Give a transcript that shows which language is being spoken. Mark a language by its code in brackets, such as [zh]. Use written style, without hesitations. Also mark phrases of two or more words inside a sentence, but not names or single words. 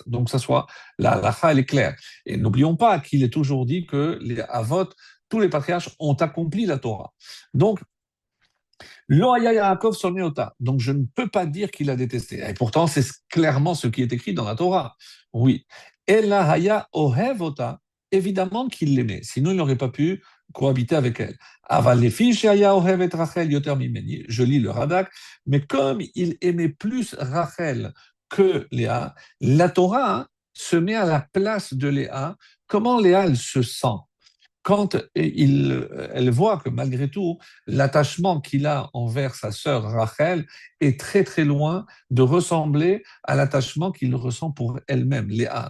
[fr] Donc, ça soit, la halakha, elle est claire. Et n'oublions pas qu'il est toujours dit que les avot, tous les patriarches ont accompli la Torah. [he] Donc, לא היה יעקב שונאה. [fr] Donc, je ne peux pas dire qu'il a détesté. Et pourtant, c'est clairement ce qui est écrit dans la Torah. [he] Oui. אלא היה אוהבה. [fr] Évidemment qu'il l'aimait. Sinon, il n'aurait pas pu cohabiter avec elle. [he] אבל לפי שהיה אוהבת רחל יותר ממני. [fr] Je lis le Radak. Mais comme il aimait plus Rachel que Léa, la Torah se met à la place de Léa. Comment Léa, elle se sent? Quand elle voit que malgré tout, l'attachement qu'il a envers sa sœur Rachel est très très loin de ressembler à l'attachement qu'il ressent pour elle-même, Léa.